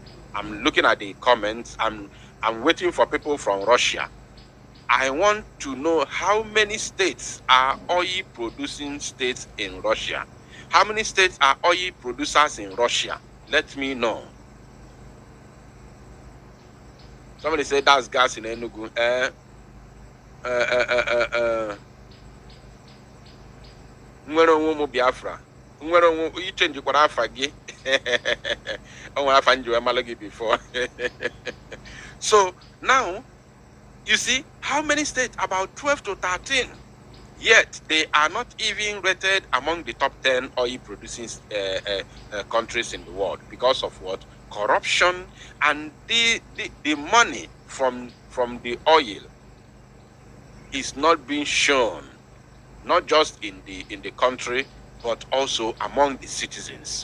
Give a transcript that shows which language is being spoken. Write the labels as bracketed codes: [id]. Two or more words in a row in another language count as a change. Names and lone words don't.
[en] I'm looking at the comments. I'm waiting for people from Russia. I want to know how many states are oil producing states in Russia. How many states are oil producers in Russia? Let me know. Somebody said that's gas in Enugu. [ig] Nwere onwe ụmụ Biafra. Nwere onwe [en] you change [ig] kwara afa gị. Onwe afa nji we malo gị before. [en] So now you see how many states? About 12 to 13. Yet they are not even rated among the top 10 oil producing countries in the world because of what? Corruption and the money from the oil is not being shown, not just in the country but also among the citizens.